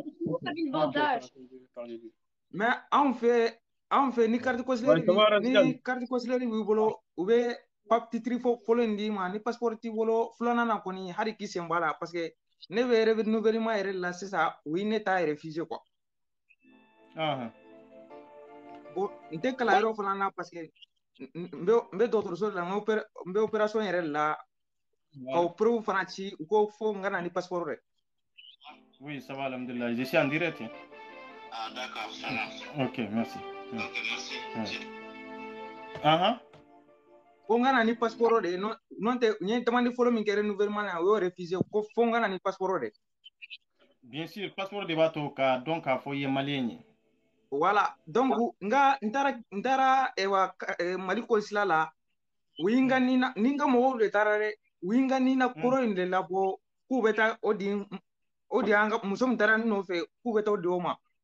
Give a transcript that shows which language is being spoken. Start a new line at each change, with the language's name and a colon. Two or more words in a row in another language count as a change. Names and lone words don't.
Bambara: mais anw fɛ ni
French: carte consulaire
Bambara: b'i bolo u bɛ titre fɔlɔ in d'i ma ni passeport t'i bolo filanan na kɔni hali k'i sen b'a la parce que ne bɛ renouvellement yɛrɛ la sisan o ye ne ta
French: refusé quoi bon
Bambara: n tɛ kalan yɔrɔ fana na parce que n bɛ dɔgɔtɔrɔso de la n bɛ opération yɛrɛ la ka preuve fana ci u ko fo n ka na ni passeport dɛ
French: oui ça va alhamdulillah je suis en direct d'accord ça va ok merci
Bambara: fo n ka na ni passeport de n'o tɛ n ye demande fɔlɔ min kɛ renouvellement na o y'o refusé ko fo n ka na ni passeport de
French: bien sûr passeport
Bambara: de b'a to k'a dɔn k'a fɔ i ye malien ye
French: voilà donc
Bambara: n taara Mali consulat la u yi n ka ni n ka mɔgɔw de taara dɛ u yi n ka ni na kɔrɔ in de labɔ k'u bɛ taa o di an ka muso min taara ne nɔfɛ k'u bɛ taa o di o ma